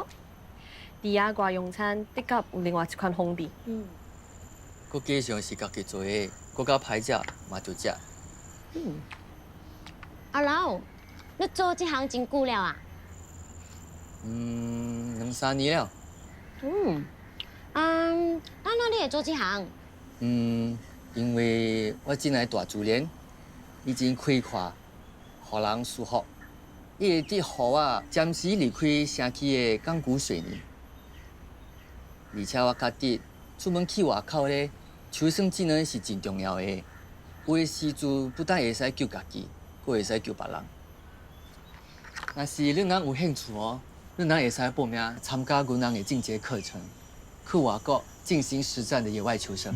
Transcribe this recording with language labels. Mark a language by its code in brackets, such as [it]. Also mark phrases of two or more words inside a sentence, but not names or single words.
[nan] 伫野外用餐的确有另外一款风味。佮加上是家己做的，佮较歹食嘛就食。阿老，你做这行真久了啊 2、3年了。哪你会做这行？因为我进来大自然已经开阔，互人舒服，伊会得互我暂时离开城区的钢骨水泥。而且我觉得出门去外口咧，求生技能是真重要的。有的时阵不但会使救家己，佫会使救别人。若是恁人有兴趣哦，恁人会使报名参加阮人的进阶课程，去外国进行实战的野外求生。